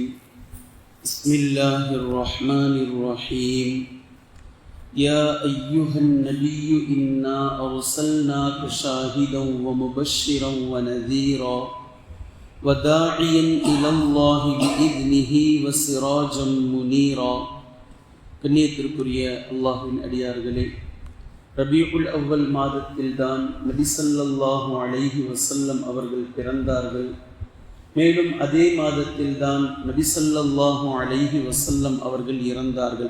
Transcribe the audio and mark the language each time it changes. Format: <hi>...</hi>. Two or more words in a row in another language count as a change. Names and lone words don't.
<ar>بسم الله الرحمن الرحيم. يا أيها النبي إنا أرسلناك شاهدا ومبشرا ونذيرا وداعيا إلى الله بإذنه وسراجا منيرا.</ar> <ta>கண்ணியத்திற்குரிய அல்லாஹ்வின் அடியார்களே, ரபீஉல் அவ்வல் மாதத்தில்தான் நபி</ta> <ar>صلى الله عليه وسلم</ar> <ta>அவர்கள் பிறந்தார்கள். மேலும் அதே மாதத்தில்தான் நபி</ta> <ar>صلى الله عليه وسلم</ar> <ta>அவர்கள் இறந்தார்கள்.</ta>